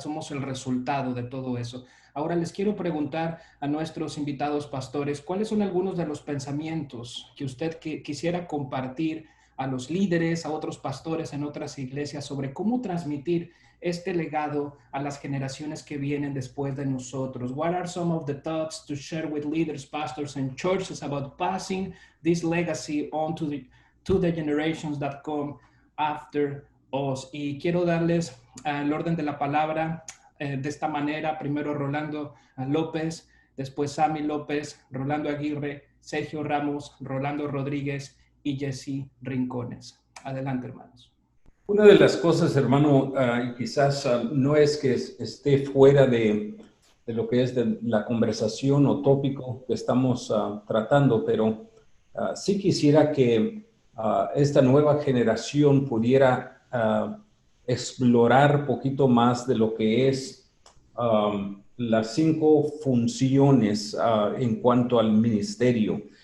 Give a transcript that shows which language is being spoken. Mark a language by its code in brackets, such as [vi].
[es] Somos el resultado de todo eso. Ahora les quiero preguntar a nuestros invitados pastores, ¿cuáles son algunos de los pensamientos que usted quisiera compartir a los líderes, a otros pastores en otras iglesias sobre cómo transmitir este legado a las generaciones que vienen después de nosotros? [en] What are some of the thoughts to share with leaders, pastors, and churches about passing this legacy on to the generations that come after us? [es] Y quiero darles el orden de la palabra de esta manera. Primero Rolando López, después Sammy López, Rolando Aguirre, Sergio Ramos, Rolando Rodríguez y Jesse Rincones. Adelante, hermanos. Una de las cosas, hermano, y quizás no es que esté fuera de lo que es de la conversación o tópico que estamos tratando, pero sí quisiera que esta nueva generación pudiera explorar un poquito más de lo que es las 5 funciones en cuanto al ministerio.